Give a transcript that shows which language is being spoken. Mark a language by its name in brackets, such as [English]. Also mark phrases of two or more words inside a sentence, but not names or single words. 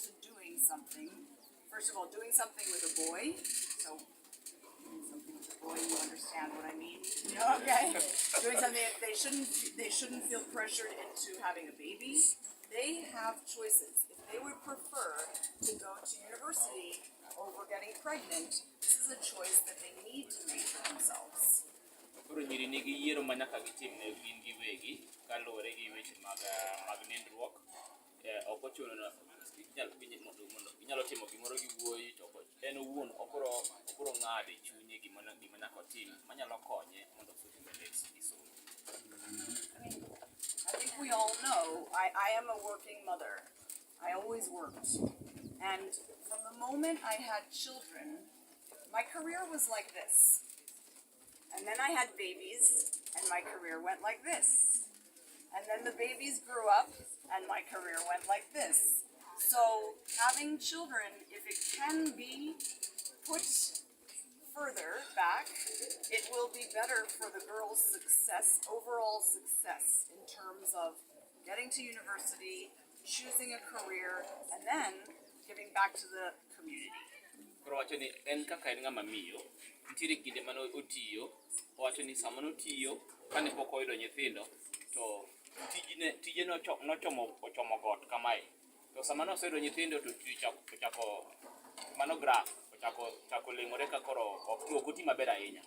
[English] First of all, doing something with a boy, So doing something with a boy, you understand what I mean? You know, okay? Doing something they shouldn't feel pressured into having a baby. They have choices. If they would prefer to go to university over getting pregnant, this is a choice that they need to make for themselves. [Luo (Kenya and Tanzania)] Koro nyiri nigi yiero ma nyaka gitim ne gin giwegi kaluwore gi weche mag nindruok. Ok ochuno na inyalo timo gimoro gi wuoyi to en owuon obiro ng'ado e chunye gima nyaka otim manyalo konye mondo ofuti mbele gi somo. [English] I think we all know I am a working mother. I always worked. And from the moment I had children, my career was like this. And then I had babies, and my career went like this. And then the babies grew up, and my career went like this. So having children, if it can be put further back, it will be better for the girl's success, overall success, in terms of getting to university, choosing a career, and then giving back to the community. [Luo (Kenya and Tanzania)] Koro wacho ni en kaka en ng'ama miyo, nitiere kinde mane otiyo, wacho ni sama notiyo kane pok oyudo nyithindo to tije nochomo got kamae. To sama noseyudo nyithindo to ochako mano graph ochako leng'ore ka koro ok oti maber ahinya.